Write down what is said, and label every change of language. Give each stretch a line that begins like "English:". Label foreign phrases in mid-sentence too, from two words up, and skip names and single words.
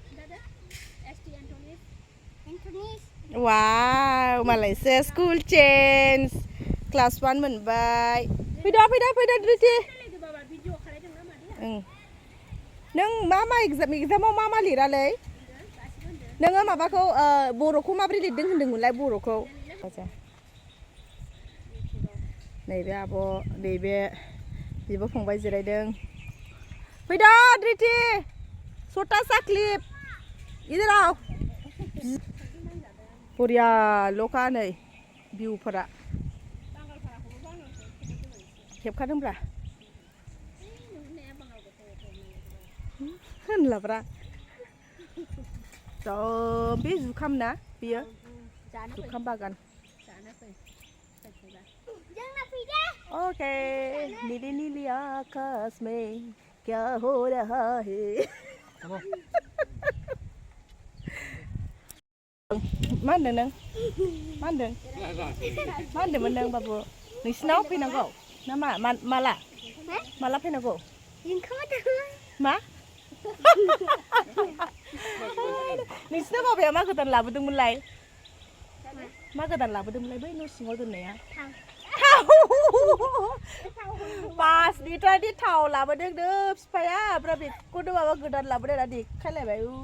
Bodo: वाव मालायसो
English: school change class
Bodo: 1 मोनबाय फैदो द्रिति नों मा एग्जामाव मा लिरालै नोङो माबाखौ बर'खौ माबोरै लिरदों होनदोंमोनलाय बर'खौ नैबे आब' नैबे बिब' फंबाय जिरायदों फैदो द्रिति
Hindi: छोटा सा क्लिप इधर आओ
Bodo: बरिया ल'खा नै भिउफोरा खेबखादोंब्रा होनलाब्रा बे जुखाम ना बेयो जुखाम बागान
Hindi: ओके नीली नीली आकाश में क्या हो रहा है
Bodo: मा होनदों नों मा होनदोंमोन नों बाबु नोंसिनाव फैनांगौ ना माला फैनांगौ मा नोंसिना बाबाया मा गोदान लाबोदोंमोनलाय बै न' सिङाव दोननाया पास लिटारनि थाव लाबोदों बिफाया ओमफ्राय बेखौनो माबा गोदान लाबोदों ना देखायलायबाय